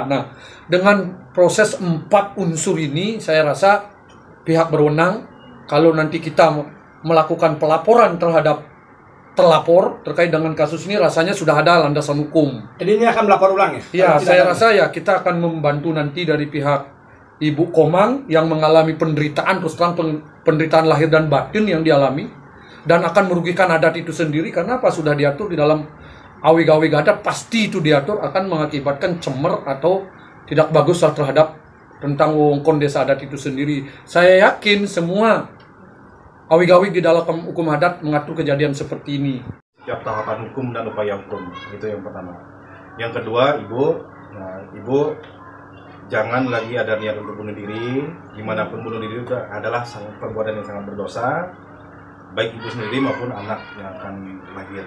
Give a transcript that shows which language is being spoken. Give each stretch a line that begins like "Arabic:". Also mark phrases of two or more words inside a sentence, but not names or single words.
Indonesian: Nah, dengan proses 4 unsur ini, saya rasa pihak berwenang, kalau nanti kita melakukan pelaporan terhadap terlapor terkait dengan kasus ini, rasanya sudah ada landasan hukum. Jadi ini akan melapor ulang ya? Ya, Kalau tidak saya ada- rasa ya kita akan membantu nanti dari pihak Ibu Komang yang mengalami penderitaan, terus terang penderitaan lahir dan batin yang dialami, dan akan merugikan adat itu sendiri karena apa? Sudah diatur di dalam awig-awig adat, pasti itu diatur akan mengakibatkan cemer atau tidak bagus terhadap tentang wewengkon desa adat itu sendiri. Saya yakin semua awig-awig di dalam hukum adat mengatur kejadian seperti ini. Setiap tahapan hukum dan upaya hukum, itu yang pertama. Yang kedua, ibu jangan lagi ada niat untuk bunuh diri. Dimanapun bunuh diri itu adalah perbuatan yang sangat berdosa, baik ibu sendiri maupun anak yang akan lahir.